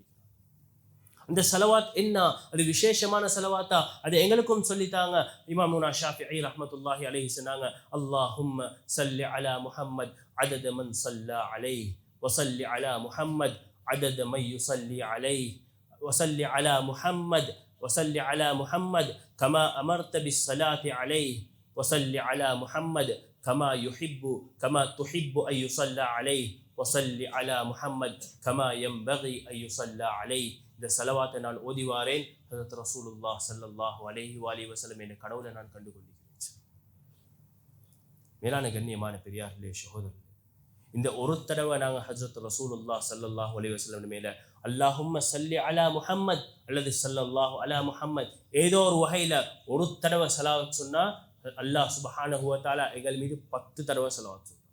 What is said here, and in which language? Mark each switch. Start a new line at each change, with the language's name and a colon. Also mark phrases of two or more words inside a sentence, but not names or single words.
Tamil: அந்த ஸலவாத் என்ன, அது விசேஷமான ஸலவாத்தா, அது எங்களுக்கும் சொல்லித்தாங்க.
Arabic: إمامنا الشافعي رحمة الله عليه சொன்னாங்க, اللهم صل على محمد عدد من صلى عليه وصل على محمد عدد من يصلي عليه وصل على محمد وصل على محمد كما أمرت بالصلاة عليه وصل على محمد كما تحب أن يصلى عليه وصل على محمد كما ينبغي أن يصلى عليه.
Tamil: இந்த ஸலவாத்தை நான் ஓதி வாரேன். ஹஸரத்
Arabic: رسول الله صلى الله عليه وسلم
Tamil: என்ற கனவுல நான் கண்டு கொண்டிருக்கிறேன். மேலான கண்ணியமான பெரியார்களே, சகோதரர்களே, இந்த ஒரு தடவை நாங்கள் ஹஸரத்
Arabic: رسول الله صلى الله عليه وسلم
Tamil: மேல
Arabic: اللهم صل على محمد
Tamil: அல்லது
Arabic: صلى الله على محمد
Tamil: ஏதோ ஒரு வகையில ஒரு தடவை ஸலவாத் சொன்னா
Arabic: الله سبحانه وتعالى
Tamil: எங்கள் மீது 10 தடவை ஸலவாத் சொல்றான்.